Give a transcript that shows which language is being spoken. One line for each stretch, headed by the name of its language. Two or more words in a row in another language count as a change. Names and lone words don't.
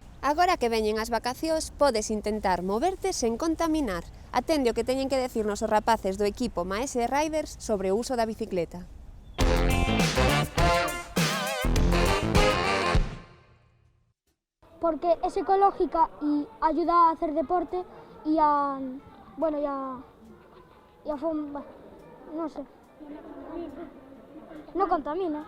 Galician: Agora que veñen as vacacións, podes intentar moverte sen contaminar. Atende o que teñen que decirnos os rapaces do equipo Maese Riders sobre o uso da bicicleta.
Spanish: Porque es ecológica y ayuda a hacer deporte y a, bueno, no sé, no contamina.